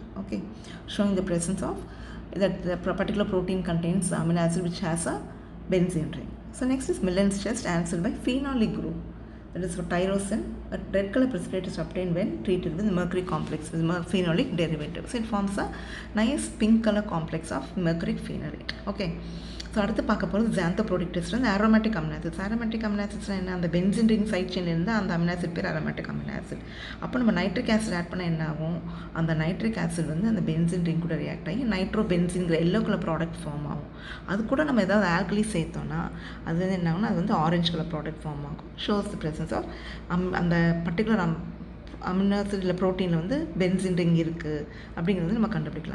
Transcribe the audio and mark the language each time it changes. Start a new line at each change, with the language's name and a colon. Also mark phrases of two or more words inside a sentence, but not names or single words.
English: Okay, showing the presence of that the particular protein contains amino acid which has a benzene ring. So next is Millen's test, answered by phenolic group. That is for tyrosine. A red color precipitate is obtained when treated with mercury complex with phenolic derivative. So it forms a nice pink color complex of mercuric phenolate.
Tamil: Okay. ஸோ அடுத்து பார்க்க போகிறது
English: xanthoprotic test
Tamil: வந்து
English: aromatic amino acids. aromatic amino acids
Tamil: என்ன, அந்த
English: benzene ring side chainil
Tamil: இருந்து அந்த
English: amino acid
Tamil: பேர்
English: aromatic amino acid.
Tamil: அப்போ நம்ம
English: nitric acid add
Tamil: பண்ணால் என்ன ஆகும், அந்த
English: nitric acid
Tamil: வந்து அந்த
English: benzene ring
Tamil: கூட ரியாக்ட் ஆகி நைட்ரோபென்சின்கிற
English: yellow color product form
Tamil: ஆகும். அது கூட நம்ம ஏதாவது ஆல்கலி சேர்த்தோன்னா அது வந்து என்ன ஆகும்னா அது வந்து
English: orange color product form
Tamil: ஆகும்.
English: shows the presence of
Tamil: அந்த
English: particular amino acid
Tamil: இல்லை ப்ரோட்டீனில் வந்து
English: benzene ring
Tamil: இருக்குது அப்படிங்கிறது நம்ம கண்டுபிடிக்கலாம்.